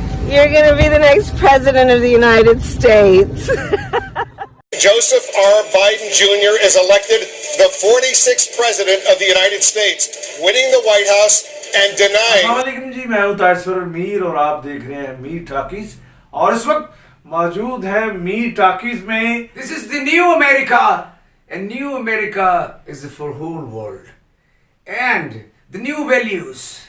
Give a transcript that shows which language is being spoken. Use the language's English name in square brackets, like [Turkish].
[English] You're going to be the next president of the United States. Joseph R. Biden Jr. is elected the 46th President of the United States, winning the White House and denying. [Hindi] अस्सलामुअलैकुम जी, मैं हूं तारसर मीर और आप देख रहे हैं Mir talkies और इस वक्त मौजूद है मीर टाकीज में. [English] this is the new America. And new America is for whole world. And the new values.